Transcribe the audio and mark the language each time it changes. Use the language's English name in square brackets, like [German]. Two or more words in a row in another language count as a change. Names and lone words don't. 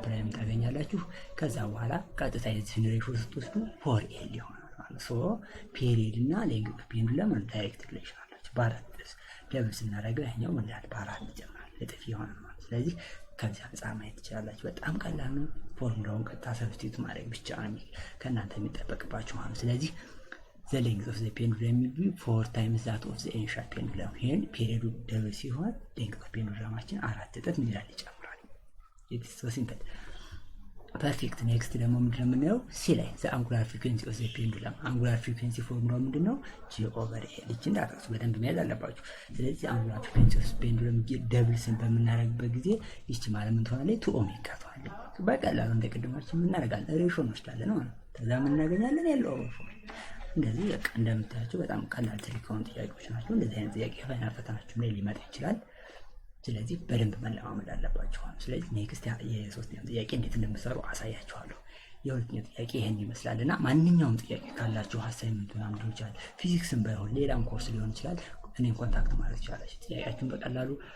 [Amharic] ፕራይም ታገኛላችሁ። ከዛ በኋላ ቀጥታ የዚህን ሬሾ ስትወስዱ 4l ይሆናል ማለት [English] so period [Amharic] እና [English] length of pendulum direct relation [Amharic] አላቸው። በአራት ደብል ስናደርገው ያኛው ምን ያህል በአራት ይጨምራል እጥፍ ይሆናል ማለት። ስለዚህ ከዚህ አንጻር ማየት ትችላላችሁ። በጣም ቀላል ነው። ፎርሙላውን ቀጥታ ሰብስቲቱት ማድረግ ብቻ ነው ከእናንተ የሚጠበቅባችሁ ማለት። ስለዚህ [English] the length of the pendulum will be 4 times that of the ancient pendulum. [Amharic] ይሄን ፔሪዱ ደብል ሲሆን [English] length of pendulum [Amharic] አችን 4 እጥፍ ምን ይላል? [English] ይጨምራል። it's so simple perfect። next [Amharic] ደግሞ ምንድነው የምናየው? ሲ ላይ [English] the angular frequency of the pendulum angular frequency [Amharic] ፎርሙላው ምንድነው? g/l እቺን ዳታስ በደንብ መያዝ አለባችሁ። ስለዚህ [English] angular frequency of the pendulum [Amharic] ደብል ስን በምናደርግበት ጊዜ ይቺ ማለት ምን ትሆናለች? 2 ኦሜጋ ትሆናለች። በቀላሉ እንደቀደማችን ምን እናደርጋለን? ሬሾ እንወስዳለን ማለት ነው። ከዛ ምን እናገኛለን? ያለው እንደዚህ በቃ እንደምታያቸው በጣም ቀላል ትሪካውን ጥያቄዎች ናቸው። እንደዚህ አይነት ጥያቄ ፋይናል ፈተናችሁ ላይ ሊመጣ ይችላል። ስለዚህ በደንብ መለማመድ አለባችሁ። ስለዚህ ኔክስት የሶስተኛው ጥያቄ እንዴት እንደምትሰሩ አሳያችኋለሁ። የሁለተኛው ጥያቄ ይሄን ይመስላልና ማንኛውም ጥያቄ ካላችሁ አሳይመንት ምናምን ሊሆን ይችላል፣ ፊዚክስም ባይሆን ሌላም ኮርስ ሊሆን ይችላል፣ እኔን ኮንታክት ማለት ትችላላችሁ። ጥያቄያችሁን በቀላሉ